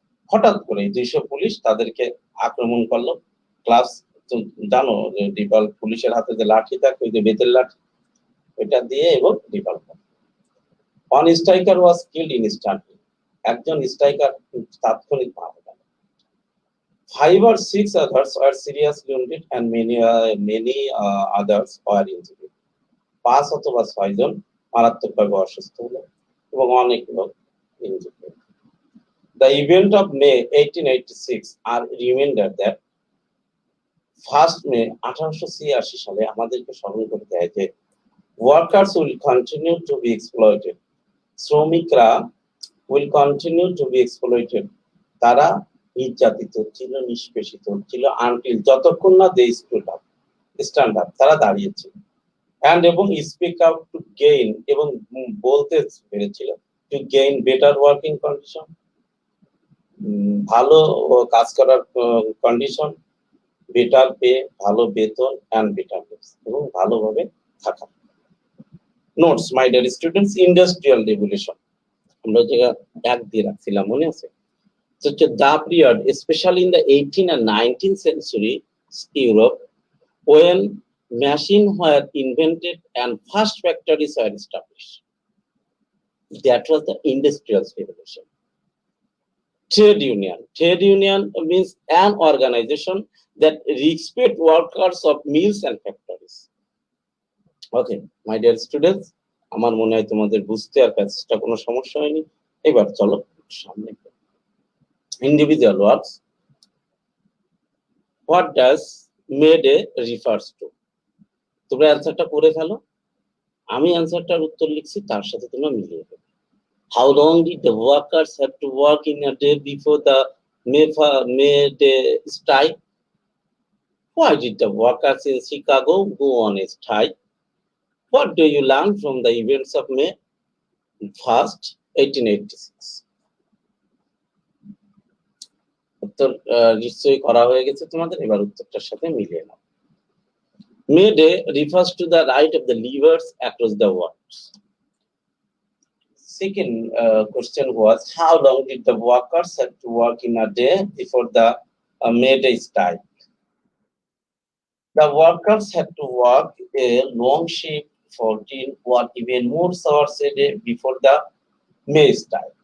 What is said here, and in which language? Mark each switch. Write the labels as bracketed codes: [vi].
[bn] হঠাৎ করে 200 পুলিশ তাদেরকে আক্রমণ করলো। ক্লাস জানো পুলিশের হাতে যে লাঠি থাকে ওই যে বেতের লাঠি, ওইটা দিয়ে এবং revolver. [en] One striker was killed instantly. [bn] একজন স্ট্রাইকার তাৎক্ষণিক মারা গেল। [en] 5 or 6 others were seriously wounded and many others were injured. [bn] 5 অথবা 6 জন মারাত্মকভাবে অসুস্থ হলো এবং অনেক লোক ইনজুর্ড হলো। [en] The event of May 1886 are reminder that 1st May 1886 [bn] সালে আমাদেরকে স্মরণ করতে হয় যে [en] workers will continue to be exploited. শ্রমিকরা will continue to be exploited. [bn] তারা নির্যাতিত ছিল, নিষ্পেষিত ছিল until যতক্ষণ না [en] they stand up, [bn] তারা দাঁড়িয়েছিল and এবং [en] speak out to gain, [bn] এবং বলতে পেরেছিল [en] to gain better working condition, [bn] ভালো কাজ করার কন্ডিশন, বেটার পে, ভালো বেতন [en] and better lives, [bn] এবং ভালোভাবে থাকা। [en] notes my dear students, [bn] industrial revolution আমরা যেটা এক দিয়ে রাখছিলাম মনে আছে? [en] So the period, especially in the 18th and 19th century Europe, when machines were invented and first factories were established. That was the industrial revolution. Trade union means an organization that respect workers of mills and factories. Okay, my dear students, [bn] আমার মনে হয় তোমাদের বুঝতে আর প্যাসেজটা কোনো সমস্যা হয়নি। এবার চলো সামনে। [en] Individual works. What does May Day refers to? [bn] তোমরা অ্যান্সারটা করে ফেলো, আমি অ্যান্সারটার উত্তর লিখছি, তার সাথে তোমরা মিলিয়ে ফেলো। [en] How long did the workers have to work in a day before the May Day strike? Why did the workers in Chicago go on a strike? What do you learn from the events of May 1st, 1886? [bn] উত্তর নিশ্চয়ই করা হয়ে গেছে তোমাদের, এবার উত্তরটার সাথে মিলিয়ে নাও। [en] May Day refers to the right of the laborers across the world. Second question was, how long did the workers have to work in a day before the May Day strike? The workers had to work a long shift, 14 or even more hours a day before the May strike.